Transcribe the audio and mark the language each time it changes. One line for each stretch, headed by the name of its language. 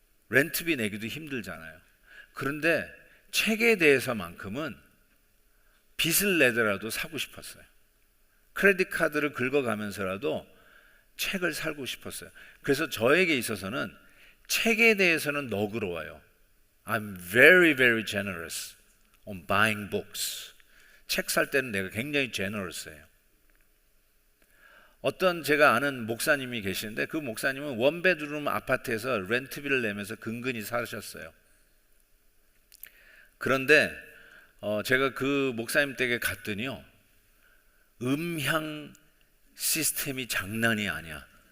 Korean: 렌트비 내기도 힘들잖아요. 그런데 책에 대해서만큼은 빚을 내더라도 사고 싶었어요. 크레딧 카드를 긁어가면서라도 책을 사고 싶었어요. 그래서 저에게 있어서는 책에 대해서는 너그러워요.
English: I'm very very generous on buying books.
Korean: 책 살 때는 내가 굉장히 generous해요. 어떤 제가 아는 목사님이 계시는데 그 목사님은 원베드룸 아파트에서 렌트비를 내면서 근근히 사셨어요. 그런데 제가 그 목사님 댁에 갔더니요, 음향 시스템이 장난이 아니야.